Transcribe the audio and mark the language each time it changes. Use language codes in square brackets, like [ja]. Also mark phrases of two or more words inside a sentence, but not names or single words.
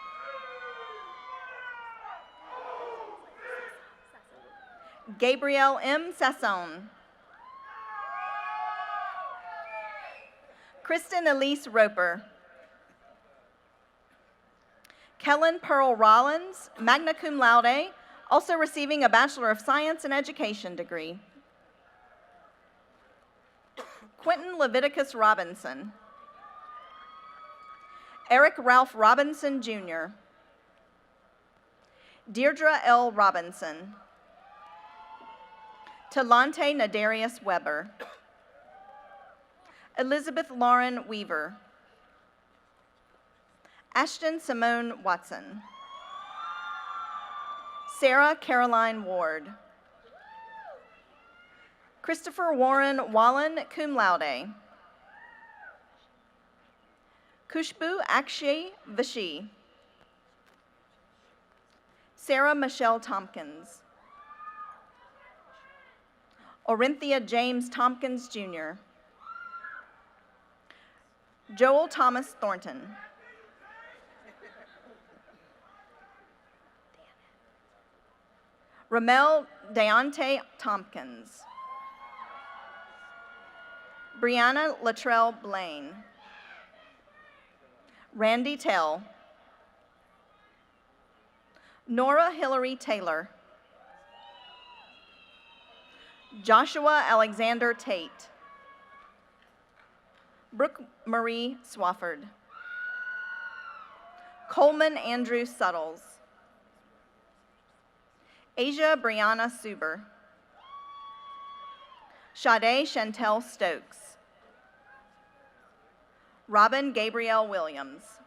[en] Gabrielle M. Sasson. Kristen Elise Roper. Kellen Pearl Rollins, [la] magna cum laude, [en] also receiving a Bachelor of Science in Education degree. Quentin Leviticus Robinson. Eric Ralph Robinson, Jr. Deirdre L. Robinson. Talante Nadarius Weber. Elizabeth Lauren Weaver. Ashton Simone Watson. Sarah Caroline Ward. Christopher Warren Wallen, [la] cum laude. [en] Kushbu Akshay Vashi. Sarah Michelle Tompkins. Orinthia James Tompkins, Jr. Joel Thomas Thornton. Ramel Deontay Tompkins. Brianna Latrell Blaine. Randy Tell. Nora Hillary Taylor. Joshua Alexander Tate. Brooke Marie Swafford. Coleman Andrew Suttles. Asia Brianna Suber. Sade Chantel Stokes. Robin Gabrielle Williams.